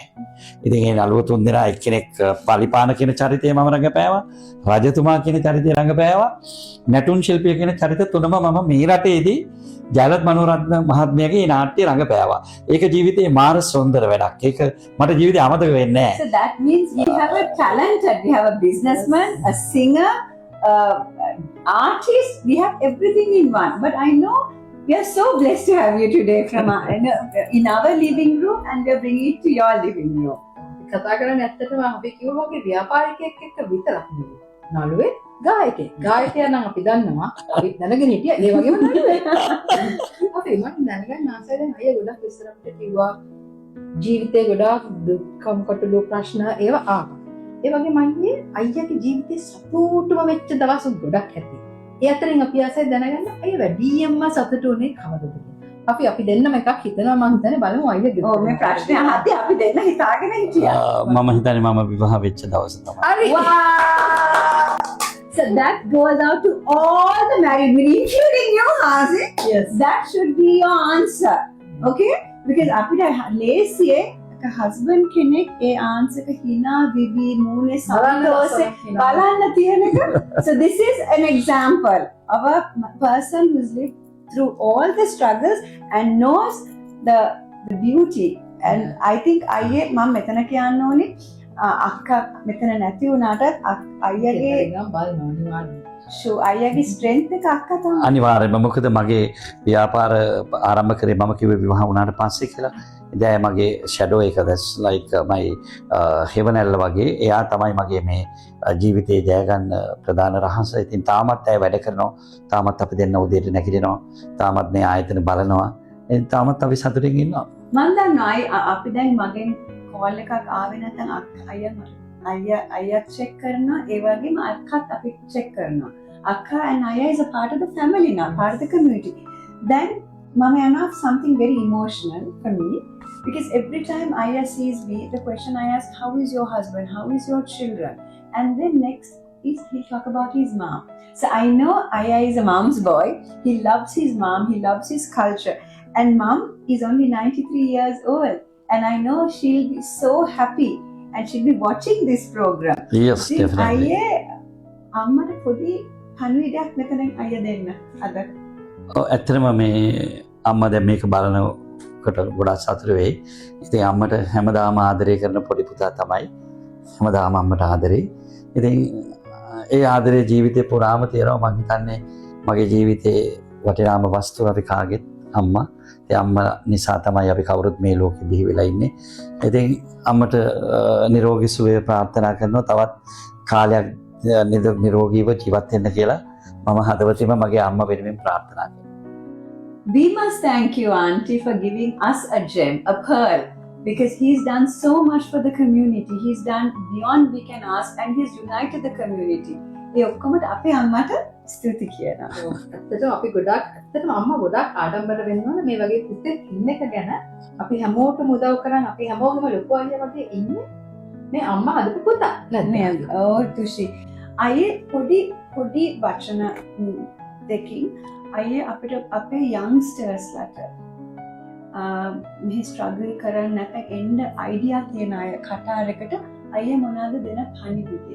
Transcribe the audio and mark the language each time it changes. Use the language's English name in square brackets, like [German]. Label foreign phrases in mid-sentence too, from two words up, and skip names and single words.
[Sinhala] ඉතින් ඒ නළුව තුන් දෙනා එක්කෙනෙක් පලිපාන කියන චරිතය මම රඟපෑවා. රජතුමා කියන චරිතය රඟපෑවා. නැටුම් ශිල්පිය කියන චරිත තුනම මම මේ රටේදී ජයලත් මනෝරත්න මහත්මයාගේ නාට්‍ය රඟපෑවා. ඒක ජීවිතේ මාර සුන්දර වැඩක්. ඒක මට ජීවිතේ අමතක වෙන්නේ නැහැ. [English] So that means we have a talented, we have a businessman, a singer, artist, we have everything in one. But I know we are so blessed to have you today from in our living room and we are bringing it to your living room. [Sinhala] කතා කරන්නේ ඇත්තටම අපි කිව්වා වගේ ව්‍යාපාරිකයෙක් එක්ක විතරක් නෙවෙයි. නළුවේ ගායකයෙක්. ගායකයා නම් අපි දන්නවා. අපි දැනගෙන හිටියා. ඒ වගේම නළුවේ. අපි මම දැනගන්න ආසයි දැන් අයියා ගොඩක් විස්තර අපිට කිව්වා. ජීවිතේ ගොඩක් දුක්ඛම් කටළු ප්‍රශ්න ඒවා ආවා. ඒ වගේම අයියාගේ ජීවිතේ සතුටුම වෙච්ච දවස් ගොඩක් ඇති. ඒ අතරින් අපි ආසයි දැනගන්න අයියා වැඩියෙන්ම සතුටු වුණේ කවදද කියලා. අපි දෙන්නම එකක් හිතනවා මම හිතන්නේ බලමු අයියාගේ. ඔව් මේ ප්‍රශ්නේ අහද්දී අපි දෙන්න හිතාගෙන හිටියා. මම හිතන්නේ මම විවාහ වෙච්ච දවස තමයි. හරි. [English] So that goes out to all the married women, including you, Hazi. Yes. That should be your answer. Okay? Because [Sinhala] අපිට ලේසියේ [English] a husband [Sinhala] කෙනෙක් ඒ answer එක hina විවි මූණේ සතුටෝසේ බලන්න තියෙන එක. [English] So this is an example of a person who's lived through all the struggles and knows the beauty. And I think [Sinhala] අයියේ මම මෙතන කියන්න ඕනේ අක්කා මෙතන නැති වුණාට අයියාගේ අයියාගේ ස්ට්‍රෙන්ත් එක අක්කා තමයි. අනිවාර්යයෙන්ම මොකද මගේ ව්‍යාපාර ආරම්භ කරේ මම කිව්වේ විවාහ වුණාට පස්සේ කියලා. ඉතින් මගේ ෂැඩෝ එක [English] that's like my heavenel [Sinhala] වගේ එයා තමයි මගේ මේ ජීවිතේ ජය ගන්න ප්‍රධාන රහස. ඉතින් තාමත් ඇය වැඩ කරනවා. තාමත් අපි දෙන්න උදේට නැගිටිනවා. තාමත් මේ ආයතන බලනවා. ඉතින් තාමත් අපි සතුටින් ඉන්නවා. මම දන්නවා අපි දැන් මගෙන් කෝල් එකක් ආවේ නැත්නම් අයියා check කරනවා ඒ වගේම අක්කාත් අපි check කරනවා. [English] Akka and Aya is a part of the family now, part of the community. Then Mama Anna, something very emotional for me because every time Aya sees me, the question I ask, how is your husband? How is your children? And then next is he'll talk about his mom. So I know Aya is a mom's boy. He loves his mom. He loves his culture. And mom is only 93 years old. And I know she'll be so happy and she'll be watching this program. Yes, definitely. Aya, [Sinhala] අම්මට පොඩි පණිවිඩයක් මෙතනින් අයියා දෙන්න අද. ඇත්තටම මේ අම්මා දැන් මේක බලනකොට ගොඩාක් සතුටු වෙයි. ඉතින් අම්මට හැමදාම ආදරය කරන පොඩි පුතා තමයි. හැමදාම අම්මට ආදරේ. ඉතින් ඒ ආදරේ ජීවිතේ පුරාම තියෙනවා. මම හිතන්නේ මගේ ජීවිතේ වටිනාම වස්තුව අපි කාගෙත් අම්මා. ඒ අම්මා නිසා තමයි අපි කවුරුත් මේ ලෝකෙ බිහි වෙලා ඉන්නේ. ඉතින් අම්මට නිරෝගී සුවය ප්‍රාර්ථනා කරනවා. තවත් කාලයක් නිරෝගීව ජීවත් වෙන්න කියලා මම හදවතින්ම මගේ අම්මා වෙනුවෙන් ප්‍රාර්ථනා කරනවා. [English] We must thank you, Auntie, for giving us a gem, a pearl, because he's done so much for the community. He's done beyond we can ask and he's united the community. [Sinhala] ඒ ඔක්කොමට අපේ අම්මට ස්තුති කියනවා. ඇත්තටම අපි ඇත්තටම අම්මා ගොඩක් ආඩම්බර වෙන්න ඕන මේ වගේ පුතෙක් ඉන්න එක ගැන. අපි හැමෝටම උදව් කරන් අපි හැමෝගෙම ලොකු අයියා වගේ ඉන්නේ මේ අම්මා හදපු පුතා. නේද? ඔව් තුෂි. අයියේ පොඩි වචන දෙකින් අයියේ අපිට අපේ youngstersලට මේ struggle කරන්න නැත්නම් එන්න idea තියෙන අය කටාරයකට අයියේ මොනවාද දෙන පණිවිඩය?